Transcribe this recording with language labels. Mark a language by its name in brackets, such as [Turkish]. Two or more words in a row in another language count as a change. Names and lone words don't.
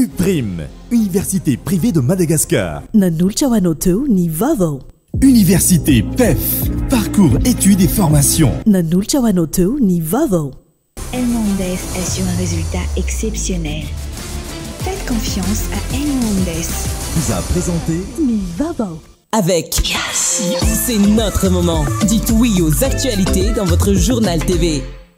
[French] Prime, université privée de Madagascar. [Malagasy] Nanolotra ho anao teo ny vaovao. [French] Université PEF, parcours études et formation. [Malagasy] Nanolotra ho anao teo ny vaovao. [French] Elmondes assure un résultat exceptionnel. Faites confiance à Elmondes. Vous a présenté [Malagasy] ny vaovao. [French] Avec Yes, c'est notre moment. Dites oui aux actualités dans votre journal TV.